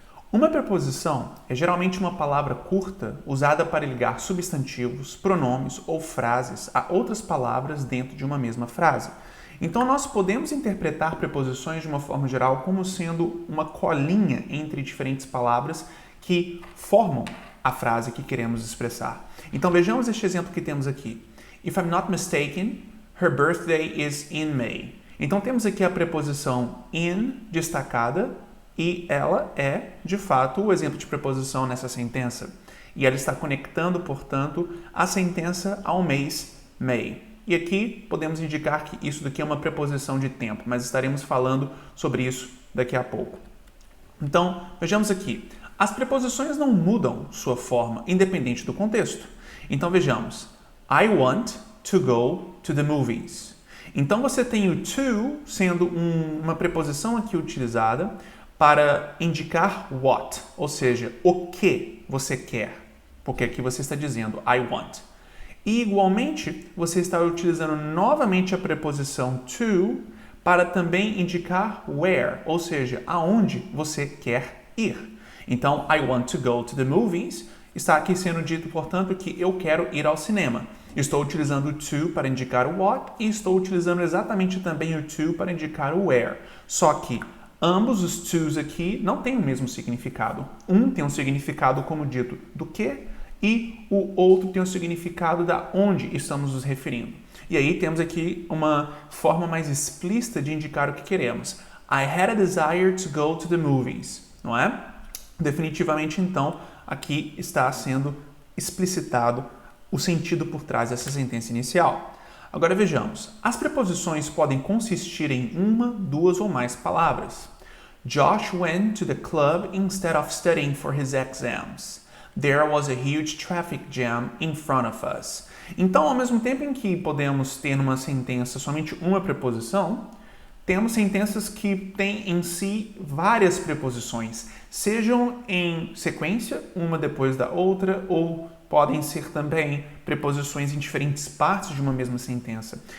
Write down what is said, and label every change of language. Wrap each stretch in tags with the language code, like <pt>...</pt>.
<pt>Uma preposição é geralmente uma palavra curta usada para ligar substantivos, pronomes ou frases a outras palavras dentro de uma mesma frase. Então, nós podemos interpretar preposições de uma forma geral como sendo uma colinha entre diferentes palavras que formam a frase que queremos expressar. Então, vejamos este exemplo que temos aqui.</pt> <en>If I'm not mistaken, her birthday is in May.</en> <pt>Então, temos aqui a preposição in destacada e ela é, de fato, o exemplo de preposição nessa sentença. E ela está conectando, portanto, a sentença ao mês May. E aqui podemos indicar que isso daqui é uma preposição de tempo, mas estaremos falando sobre isso daqui a pouco. Então, vejamos aqui. As preposições não mudam sua forma, independente do contexto. Então, vejamos.</pt> <en>I want to go to the movies.</en> <pt>Então, você tem o to sendo uma preposição aqui utilizada para indicar what, ou seja, o que você quer. Porque aqui você está dizendo</pt> <en>I want.</en> <pt>E, igualmente, você está utilizando novamente a preposição to para também indicar where, ou seja, aonde você quer ir. Então,</pt> <en>I want to go to the movies</en> <pt>está aqui sendo dito, portanto, que eu quero ir ao cinema. Estou utilizando o to para indicar o what e estou utilizando exatamente também o to para indicar o where. Só que ambos os tos aqui não têm o mesmo significado. Um tem um significado, como dito, do que, e o outro tem o significado da onde estamos nos referindo. E aí temos aqui uma forma mais explícita de indicar o que queremos.</pt> <en>I had a desire to go to the movies,</en> <pt>não é? Definitivamente, então, aqui está sendo explicitado o sentido por trás dessa sentença inicial. Agora vejamos. As preposições podem consistir em uma, duas ou mais palavras.</pt> <en>Josh went to the club instead of studying for his exams. There was a huge traffic jam in front of us.</en> <pt>Então, ao mesmo tempo em que podemos ter numa sentença somente uma preposição, temos sentenças que têm em si várias preposições, sejam em sequência, uma depois da outra, ou podem ser também preposições em diferentes partes de uma mesma sentença.</pt>